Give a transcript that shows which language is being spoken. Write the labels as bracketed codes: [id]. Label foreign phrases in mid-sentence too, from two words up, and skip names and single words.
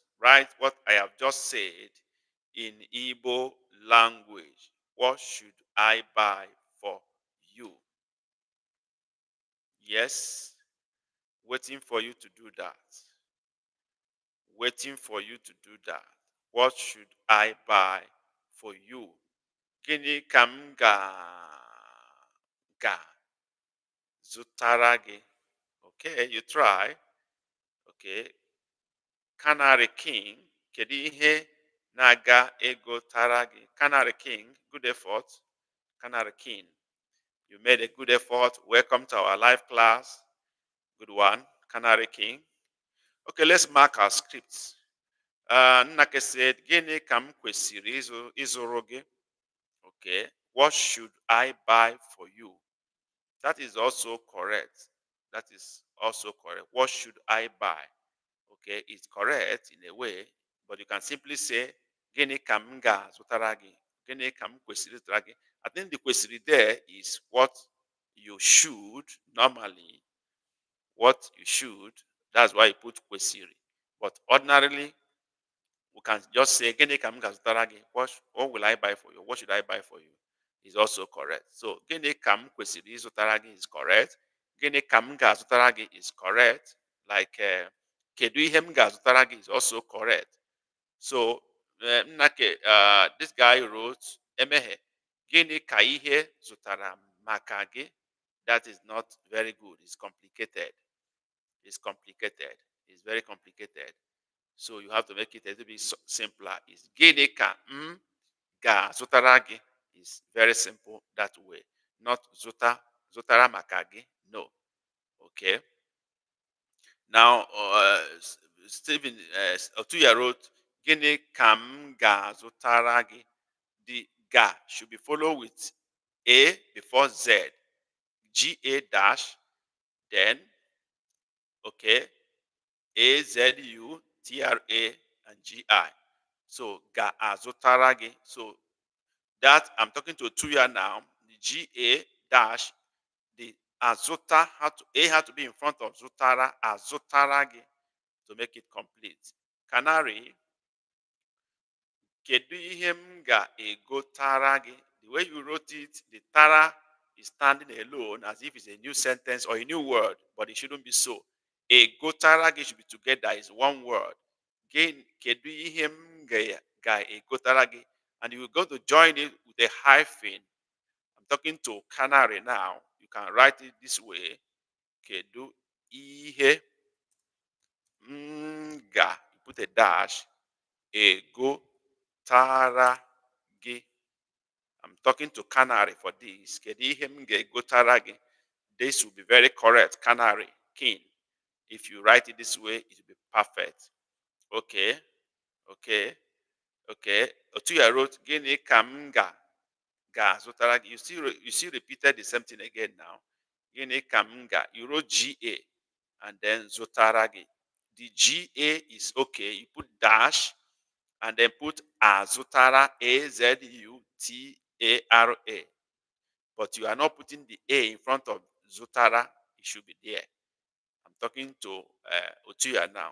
[en] Write what I have just said in Igbo language. What should I buy for you? Yes, waiting for you to do that. Waiting for you to do that. What should I buy for you? [ig] Gịnị ka m zụtara gị? [en] Okay, you try. Okay. [ig] Canary King, kedu ihe na-aga egotara gị? [en] Canary King, good effort. Canary King, you made a good effort. Welcome to our live class. Good one, Canary King. Okay, let's mark our scripts. Nnake said, [ig] gịnị ka m kwesịrị ịzụrụ gị? [en] Okay, what should I buy for you? That is also correct. That is also correct. What should I buy? Okay, it's correct in a way, but you can simply say, [ig] Gịnị ka m ga-azụtara gị? Gịnị ka m kwesịrị ịzụtara gị? [en] I think the kwesịrị there is what you should normally, what you should. That's why you put kwesịrị. But ordinarily, we can just say, [ig] Gịnị ka m ga-azụtara gị? [en] What will I buy for you? What should I buy for you? Is also correct. So, [ig] Gịnị ka m kwesịrị ịzụtara gị [en] is correct. [ig] Gịnị ka m ga-azụtara gị [en] is correct. [ig] Like, kedu ihe m ga-azụtara gị [en] is also correct. So, this guy wrote, [ig] Emeghe, Gịnị ka ihe zụtara maka gị? [en] That is not very good. It's complicated. It's complicated. It's very complicated. So you have to make it a little bit simpler. It's [ig] Gịnị ka m ga-azụtara gị [en] is very simple that way. [ig] Not zụtara maka gị. [en] No. Okay. Now, Stephen Otuya wrote, [ig] Gịnị ka m ga-azụtara gị? [en] The ga should be followed with A before Z. G-A dash, then, okay, A-Z-U-T-R-A and G-I. So, [ig] ga-azụtara gị. [en] So, that I'm talking to Otuya now. The G-A dash, the azụta, had to be in front of zụtara, [ig] azụtara gị, [en] to make it complete. Canary, [ig] kedu ihe m ga-egotara gị? [en] The way you wrote it, the tara is standing alone as if it's a new sentence or a new word, but it shouldn't be so. [ig] Egotara gị [en] should be together, is one word. [ig] Kedu ihe m ga-egotara gị? [en] And you're going to join it with a hyphen. I'm talking to Canary now. You can write it this way. [ig] Kedu ihe m ga, [en] put a dash, [ig] egotara gị. [en] I'm talking to Canary for this. [ig] Kedu ihe m ga-egotara gị? [en] This will be very correct. Canary, king. If you write it this way, it will be perfect. Okay. Okay. Okay. Otuya wrote, [ig] Gịnị ka m ga-azụtara gị? [en] You still repeated the same thing again now. [ig] Gịnị ka m ga? [en] You wrote G-A and then [ig] zụtara gị. [en] The G-A is okay. You put dash and then put azutara, A-Z-U-T-A-R-A. But you are not putting the A in front of zutara. It should be there. I'm talking to Otuya now.